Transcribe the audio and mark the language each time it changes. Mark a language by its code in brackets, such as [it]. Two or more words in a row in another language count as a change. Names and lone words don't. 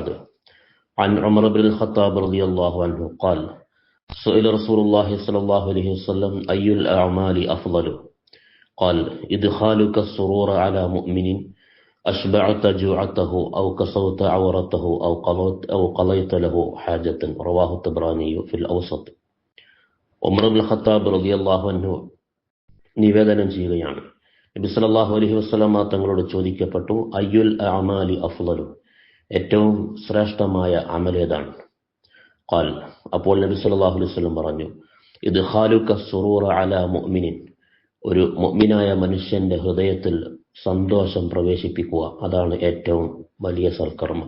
[ar] عن عمر بن الخطاب رضي الله عنه قال: سئل رسول الله صلى الله عليه وسلم أي الأعمال أفضل؟ قال: إدخالك السرور على مؤمن أشبعت جوعته أو كسوت عورته أو قضيت له حاجة. رواه الطبراني في الأوسط. [ml] ഉമർ ഇബ്നുൽ ഖത്താബ് [ar] رضي الله عنه [ml] നിവേദനം ചെയ്യുകയാണ്, നബി [ar] صلى الله عليه وسلم [ml] തങ്ങളോട് ചോദിക്കപ്പെട്ടു, [ar] أي الأعمال أفضل, [ml] ഏറ്റവും ശ്രേഷ്ഠമായ അമലേതാണ്? ഖാൽ, അപ്പോൾ നബി [ar] صلى الله عليه وسلم [ml] പറഞ്ഞു, [ar] إدخالك السرور على مؤمن, [ml] ഒരു മുഅ്മിനായ മനുഷ്യന്റെ ഹൃദയത്തിൽ സന്തോഷം പ്രവേശിപ്പിക്കുക, അതാണ് ഏറ്റവും വലിയ സൽക്കർമ്മം.